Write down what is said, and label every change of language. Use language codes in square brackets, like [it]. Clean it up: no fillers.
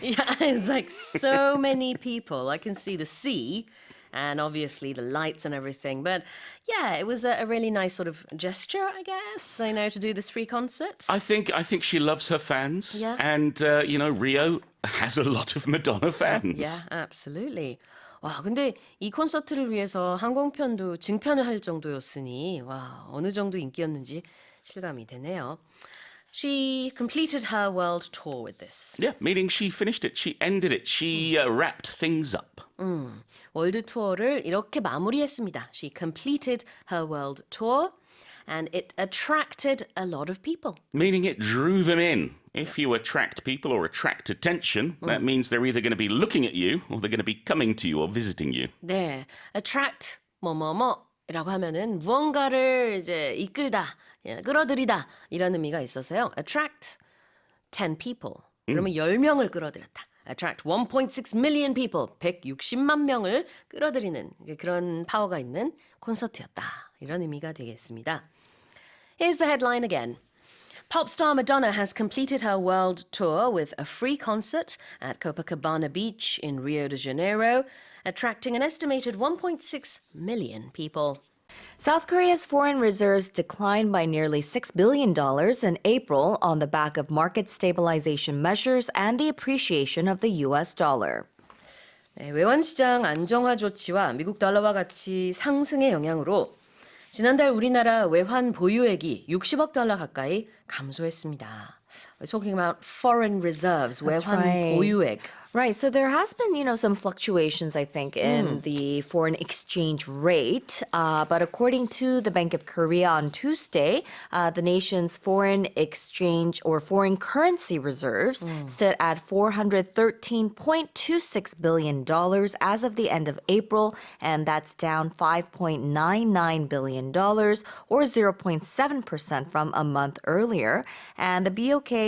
[en] Yeah, it's like so many people. I can see the sea and obviously the lights and everything. But yeah, it was a really nice sort of gesture, I guess, to do this free concert. I think she loves her fans. Yeah. And, Rio has a lot of Madonna fans. Yeah, absolutely. [ko] 와, 근데 이 콘서트를 위해서 항공편도 증편을 할 정도였으니 와, 어느 정도 인기였는지 실감이 되네요. [en] She completed her world tour with this. Yeah, meaning she finished it. She ended it. She wrapped things up. [ko] 월드 투어를 이렇게 마무리했습니다. [en] She completed her world tour and it attracted a lot of people. Meaning it drew them in. If you attract people or attract attention, that means they're either going to be looking at you or they're going to be coming to you or visiting you. [ko] 네, attract 뭐뭐뭐라고 하면은 무언가를 이제 이끌다, 끌어들이다 이런 의미가 있어서요. [en] Attract 10 people. [ko] 그러면 10명을 끌어들였다. [en] Attract 1.6 million people. [ko] 160만 명을 끌어들이는 그런 파워가 있는 콘서트였다. 이런 의미가 되겠습니다. [en] Here's the headline again. Pop star Madonna has completed her world tour with a free concert at Copacabana Beach in Rio de Janeiro, attracting an estimated 1.6 million people. South Korea's foreign reserves declined by nearly $6 billion in April on the back of market stabilization measures and the appreciation of the US dollar. [ko] 네, 외환시장 안정화 조치와 미국 달러와 같이 상승의 영향으로 지난달 우리나라 외환 보유액이 60억 달러 가까이 감소했습니다. [en] We're talking about foreign reserves, [ko] 외환 [en] right. [ko] 보유액. [en] Right, so there has been, some fluctuations, I think, in the foreign exchange rate. But according to the Bank of Korea on Tuesday, the nation's foreign exchange or foreign currency reserves stood at $413.26 billion as of the end of April, and that's down $5.99 billion or 0.7% from a month earlier. And the BOK